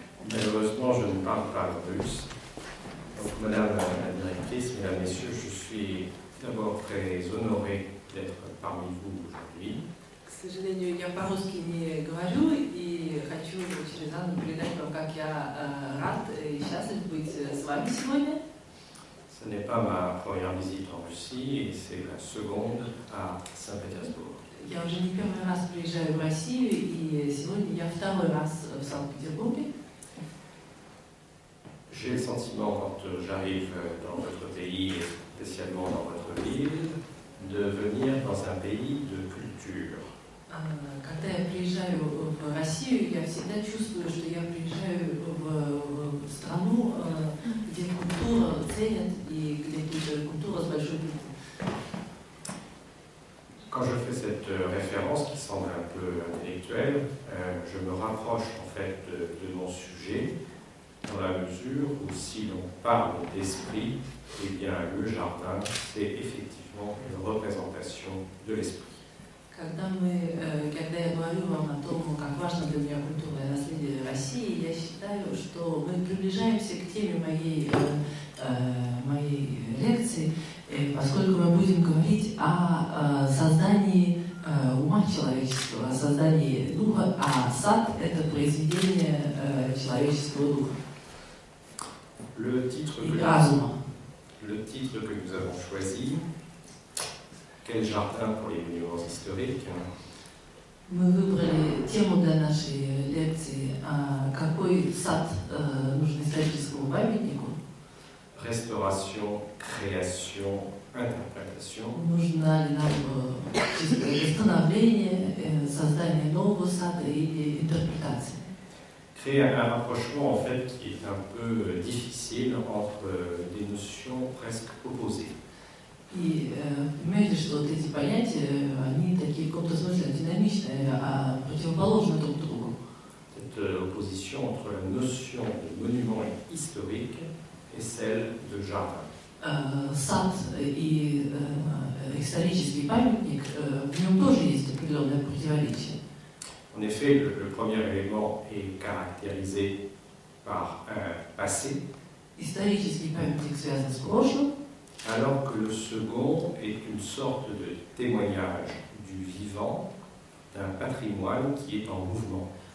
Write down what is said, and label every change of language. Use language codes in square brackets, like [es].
[fr] Malheureusement, je ne parle pas russe. Donc, Madame la directrice, Mesdames, Messieurs, je suis d'abord très honoré d'être parmi vous aujourd'hui. [ru] К сожалению, я по-русски не говорю и хочу через Анну передать вам, как я рад и счастлив быть с вами сегодня. [fr] Ce n'est pas ma première visite en Russie et c'est la seconde à Saint-Pétersbourg. [ru] Я уже не первый раз приезжаю в Россию, и сегодня я второй раз в Санкт-Петербурге. [fr] J'ai le sentiment, quand j'arrive dans votre pays, et spécialement dans votre ville, de venir dans un pays de culture. [ru] Когда я приезжаю в Россию, я всегда чувствую, что я приезжаю в страну, где культура ценят и где культура с большой буквы. [fr] Quand je fais cette référence qui semble un peu intellectuelle, je me rapproche en fait de mon sujet dans la mesure où si l'on parle d'esprit, eh bien le jardin c'est effectivement une représentation de l'esprit. [ru] Когда я говорю вам о том, как важно для меня культурное наследие России, я считаю, что мы приближаемся к теме моей лекции, поскольку мы будем говорить о создании ума человеческого, о создании духа, а сад – это произведение человеческого духа и разума. [fr] Le titre que nous avons choisi, quel jardin pour les monuments historiques? [ru] Мы выбрали тему для нашей лекции, какой сад нужен историческому памятнику. [fr] Restauration, création, interprétation. [ru] Нужно ли нам восстановление, создание нового сада или интерпретация? [fr] Créer un rapprochement en fait qui est un peu difficile entre des notions presque opposées. [ru] И понимаете, что вот эти понятия, они такие в каком-то смысле динамичные, а противоположны друг другу. [fr] Cette opposition entre la notion de monument historique et celle de jardin. [ru] Сад и исторический памятник, в нем тоже есть определенное противоречие. [fr] En effet, le premier élément est caractérisé par un passé, [ru] Исторический памятник связан с прошлым, [fr] alors que le second est une sorte de témoignage du vivant, d'un patrimoine qui est en mouvement.